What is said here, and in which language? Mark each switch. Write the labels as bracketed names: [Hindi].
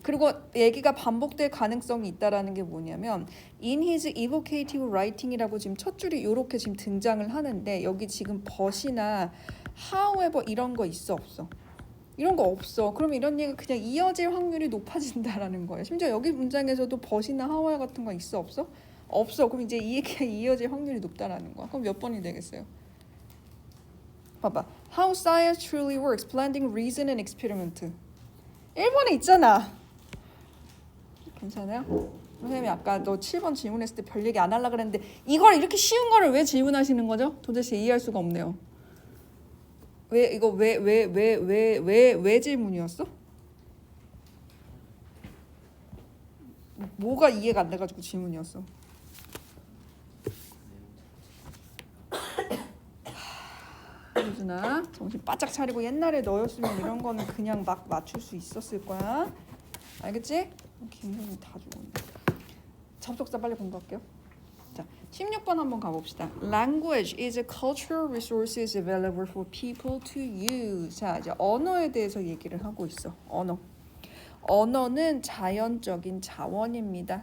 [Korean] 그리고 얘기가 반복될 가능성이 있다라는 게 뭐냐면 [English] in his evocative writing [Korean] 이라고 지금 첫 줄이 이렇게 지금 등장을 하는데 여기 지금 but이나 however 이런 거 있어 없어? 이런 거 없어. 그럼 이런 얘기가 그냥 이어질 확률이 높아진다라는 거예요. 심지어 여기 문장에서도 but이나 however 같은 거 있어 없어? 없어. 그럼 이제 이 얘기가 이어질 확률이 높다라는 거야. 그럼 몇 번이 되겠어요? 봐봐. [English] How science truly works. Blending reason and experiment. [Korean] 1번에 있잖아. 괜찮아요? 선생님이 아까 너 7번 질문했을 때 별 얘기 안 하려고 그랬는데 이걸 이렇게 쉬운 거를 왜 질문하시는 거죠? 도대체 이해할 수가 없네요. 왜 이거 왜 질문이었어? 뭐가 이해가 안 돼가지고 질문이었어? 유준아 정신 바짝 차리고 옛날에 너였으면 이런 거는 그냥 막 맞출 수 있었을 거야. 알겠지? 김선이 다 죽었네. 접속사 빨리 공부할게요. 자, 16번 한번 가봅시다. [English] Language is a cultural resources available for people to use. [Korean] 자, 이제 언어에 대해서 얘기를 하고 있어. 언어는 자연적인 자원입니다.